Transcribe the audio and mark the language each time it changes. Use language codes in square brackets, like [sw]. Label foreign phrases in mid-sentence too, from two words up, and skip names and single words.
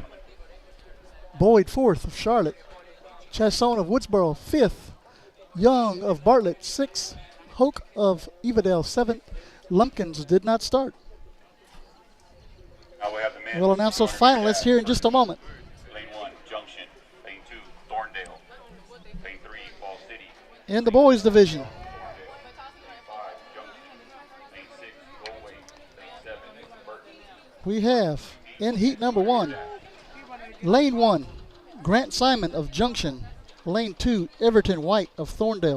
[en] Boyd fourth of Charlotte. Chasson of Woodsboro fifth. Young of Bartlett sixth. Hoke of Evadale seventh. Lumpkins did not start. Now we have the men. We'll announce those finalists here in just a moment. Lane 1, Junction. Lane 2, Thorndale. Lane 3, Fall City. In the boys division, Lane 5, Junction. Lane 6, Galway. Lane 7, Burton. we have in heat number 1, lane 1, Grant Simon of Junction. Lane 2, Everton White of Thorndale.